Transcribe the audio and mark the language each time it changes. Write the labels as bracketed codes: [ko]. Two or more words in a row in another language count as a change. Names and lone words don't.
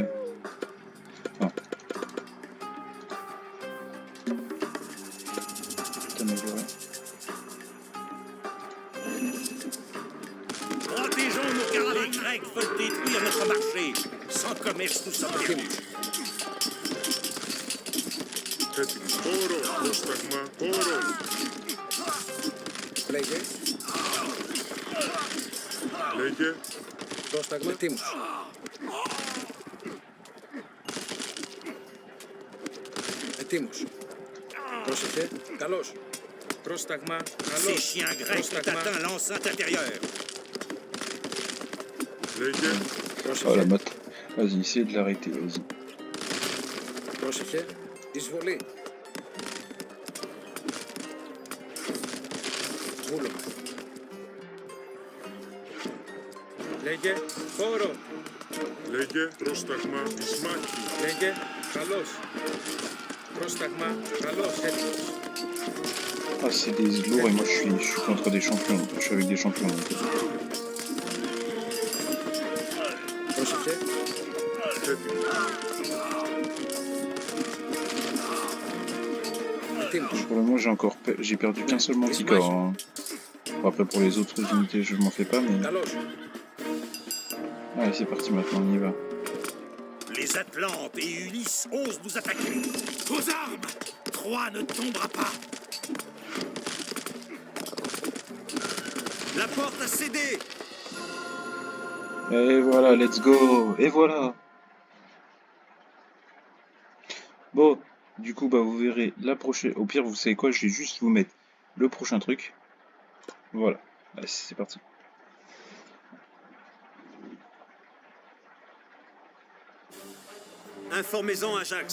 [fr] Non. Putain, mais ouais. Protégeons nos caravanes. Les Grecs veulent détruire notre marché. Sans commerce, nous sommes perdus. [el] Έτοιμος. Χώρο. Πρόσταγμα. Χώρο. Λέγε. Λέγε. Πρόσταγμα. Ετοίμος. Ετοίμος. Πρόσεχε. Καλώς. Πρόσταγμα. [fr] Ces [el] Καλώς. [fr] chiens grecs ont atteint l'enceinte intérieure. [el] Λέγε. [fr] Oh la [el] Πρόσεχε. [fr] motte. Vas-y, essayez de l'arrêter, vas-y. [el] Πρόσεχε. Εισβολή. Βούλομαι. Λέγε. Χώρο. Λέγε. Πρόσταγμα. Εις μάχη. Λέγε. Καλώς. Πρόσταγμα. Καλώς. Έτοιμος. [fr] Ah, c'est des lourds et moi je suis contre des champions. Je suis avec des champions. Donc. [el] Πρόσεχε. Έτοιμος. Ετοίμος. [fr] Pour le moment, j'ai perdu qu'un seul manticore. Hein. Bon, après, pour les autres unités, je m'en fais pas, mais. [el] Καλώς. [fr] Allez, c'est parti maintenant, on y va. Les Atlantes et Ulysse osent nous attaquer. Aux armes! Troie ne tombera pas. La porte a cédé. Et voilà, [en] let's go. [fr] Et voilà. Bon, du coup, bah vous verrez la prochaine. Au pire, vous savez quoi, je vais juste vous mettre le prochain truc. Voilà. Allez, c'est parti. Informez-en Ajax.